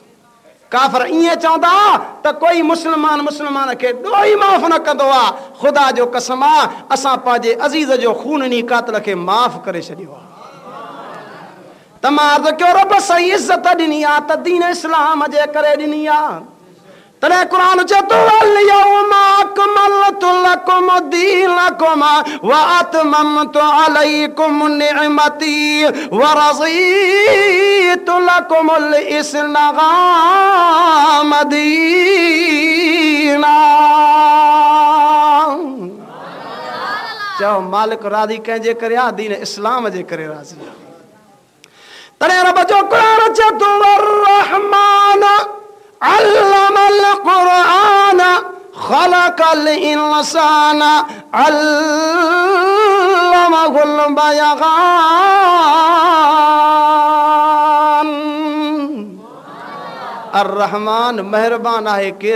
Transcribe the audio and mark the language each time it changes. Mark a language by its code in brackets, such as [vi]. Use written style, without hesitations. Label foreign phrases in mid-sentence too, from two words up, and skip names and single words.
[sd] काफ़िर ईअं चवंदा त कोई मुस्लमान मुस्लमान खे ॾोही माफ़ न कंदो आहे। ख़ुदा जो कसम आहे असां पंहिंजे अज़ीज़ जो खून इन कातिल खे माफ़ करे छॾियो आहे। तमाम कयो रब साईं इज़त ॾिनी आहे त दीन इस्लाम जे करे ॾिनी आहे। तॾहिं क़ुरान चए थो [ar] اليوم أكملت لكم دينكم وأتممت عليكم نعمتي ورضيت لكم الإسلام دينا. [sd] चओ मालिक राज़ी कंहिंजे करे आहे? दीन इस्लाम जे करे राज़ी आहे। तॾहिं रब जो क़ुरान चए थो [ar] الرحمن علم القرآن خلق الإنسان علمه البيان. [sd] अर्रहमान मेहरबान आहे केर?